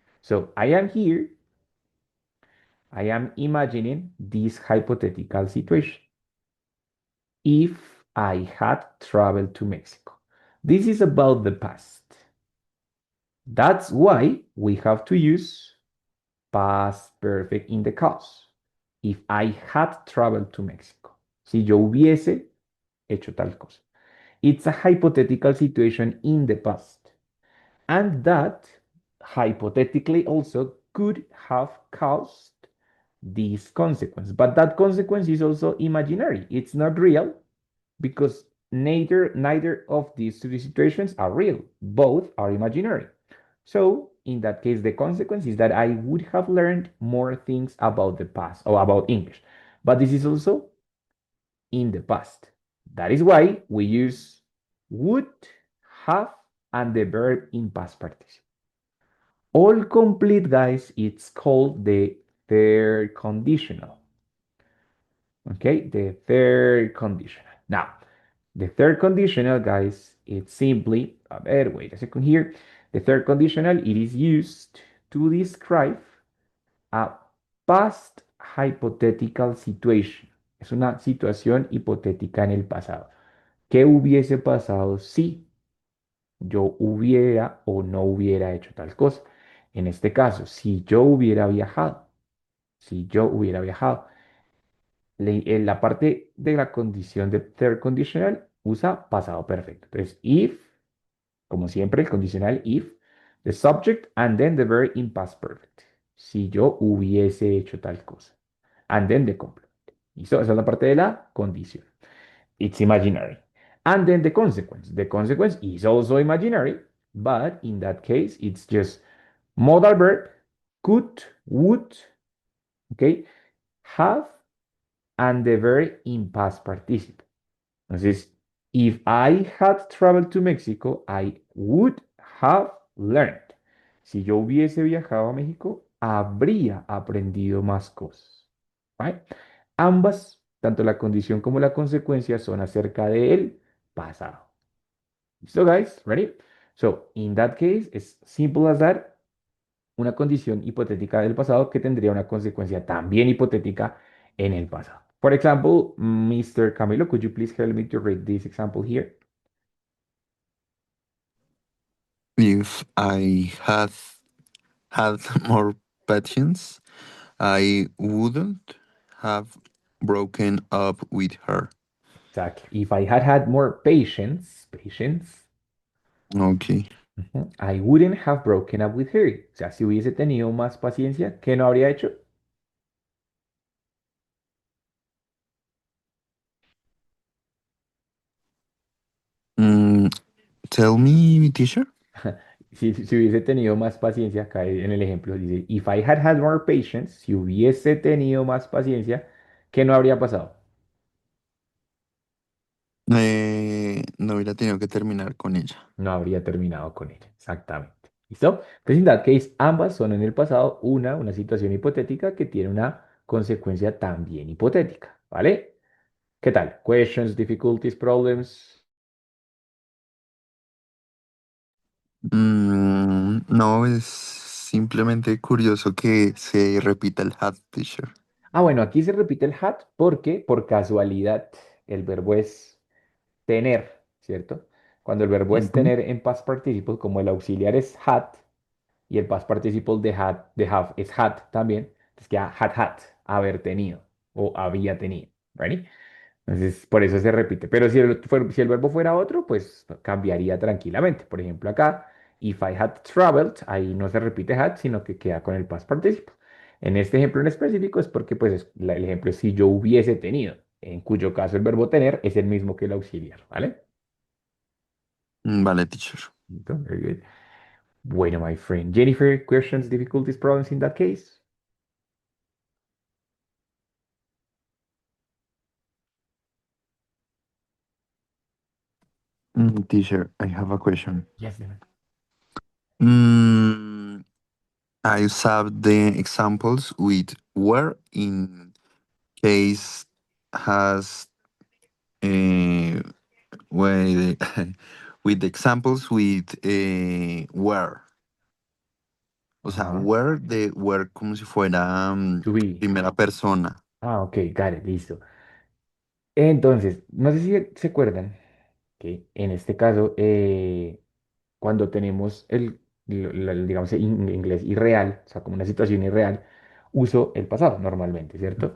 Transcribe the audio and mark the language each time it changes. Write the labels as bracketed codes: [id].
[en] So I am here, I am imagining this hypothetical situation. If I had traveled to Mexico, this is about the past. That's why we have to use past perfect in the cause. If I had traveled to Mexico. [es] Si yo hubiese hecho tal cosa. [en] It's a hypothetical situation in the past. And that hypothetically also could have caused this consequence. But that consequence is also imaginary. It's not real because neither of these two situations are real. Both are imaginary. So in that case, the consequence is that I would have learned more things about the past or about English. But this is also in the past. That is why we use would, have, and the verb in past participle. All complete, guys, it's called the third conditional. Okay, the third conditional. Now, the third conditional, guys, it's simply, [es] a ver, [en] wait a second here. The third conditional, it is used to describe a past hypothetical situation. [es] Es una situación hipotética en el pasado. ¿Qué hubiese pasado si yo hubiera o no hubiera hecho tal cosa? En este caso, si yo hubiera viajado, si yo hubiera viajado, en la parte de la condición de third conditional usa pasado perfecto. Entonces, [en] if, [es] como siempre, el condicional [en] if, the subject and then the verb in past perfect. [es] Si yo hubiese hecho tal cosa. [en] And then the complement. [es] ¿Listo? Esa es la parte de la condición. [en] It's imaginary. And then the consequence. The consequence is also imaginary, but in that case, it's just modal verb, could, would, okay, have, and the verb in past participle. [es] Entonces, [en] if I had traveled to Mexico, I would have learned. [es] Si yo hubiese viajado a México, habría aprendido más cosas. [en] Right? [es] Ambas, tanto la condición como la consecuencia, son acerca del pasado. [en] So, guys, ready? So, in that case, it's simple as that. [es] Una condición hipotética del pasado que tendría una consecuencia también hipotética en el pasado. [en] For example, Mr. Camilo, could you please help me to read this example here? If I had more patience, I wouldn't have broken up with her. Exactly. If I had had more patience, Okay. I wouldn't have broken up with her. [es] O sea, si hubiese tenido más paciencia, ¿qué no habría hecho? [en] Mm, tell me, teacher. [es] Si hubiese tenido más paciencia, acá en el ejemplo dice, [en] if I had had more patience, [es] si hubiese tenido más paciencia, ¿qué no habría pasado? No hubiera tenido que terminar con ella. No habría terminado con ella. Exactamente. ¿Listo? Entonces, en [en] that case, [es] ambas son en el pasado una situación hipotética que tiene una consecuencia también hipotética. ¿Vale? ¿Qué tal? [en] Questions, difficulties, problems. [es] No, es simplemente curioso que se repita el hat, teacher. Ah, bueno, aquí se repite el had porque por casualidad el verbo es tener, ¿cierto? Cuando el verbo es Ujú. tener en past participle, como el auxiliar es had y el past participle de have es had también, entonces queda had, haber tenido o había tenido, [en] ¿ready? [es] Entonces, por eso se repite. Pero si el verbo fuera otro, pues cambiaría tranquilamente. Por ejemplo, acá, [en] if I had traveled, [es] ahí no se repite had, sino que queda con el past participle. En este ejemplo en específico es porque, pues, el ejemplo es si yo hubiese tenido. en cuyo caso el verbo tener es el mismo que el auxiliar, ¿vale? Vale, teacher. Entonces, [en] very good. [es] Bueno, [en] my friend. Jennifer, questions, difficulties, problems in that case? Teacher, I have a question. Yes, Dylan. Mm, I have the examples with where in case has with with examples with where. [es] O sea, Ajá. where de where como si fuera [en] To be. [es] primera persona. [en] Ah, ok, got it, [es] listo. Entonces, no sé si se acuerdan que en este caso, cuando tenemos digamos, inglés irreal, o sea, como una situación irreal, uso el pasado normalmente, ¿cierto?